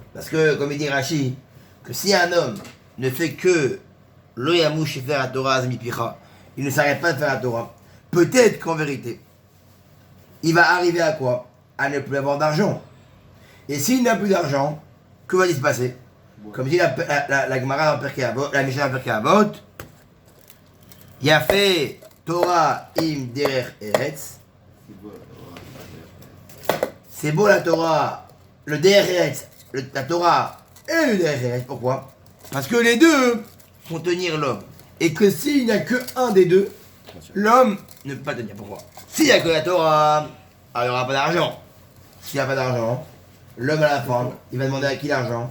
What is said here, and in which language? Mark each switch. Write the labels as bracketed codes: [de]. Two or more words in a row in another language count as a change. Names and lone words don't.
[fr] Parce que, comme il dit Rashi, que si un homme ne fait que [he] לא ימוש [fr] faire la Torah azmipicha, il ne s'arrête pas de faire la Torah. Peut-être qu'en vérité, il va arriver à quoi? À ne plus avoir d'argent. Et s'il n'a plus d'argent, que va-t-il se passer? Comme dit la Gemara dans Pirkei Avot, la Mishnah dans Pirkei Avot, il a fait [he] תורה עם דרך ארץ. [fr] C'est beau la Torah, le [he] דרך ארץ, [fr] la Torah et le [he] דרך ארץ. [fr] Pourquoi? Parce que les deux font tenir l'homme. Et que s'il n'y a que un des deux, l'homme ne peut pas tenir. Pourquoi? S'il n'y a que la Torah, alors il n'y aura pas d'argent. S'il n'y a pas d'argent, l'homme à la fin, il va demander à qui l'argent?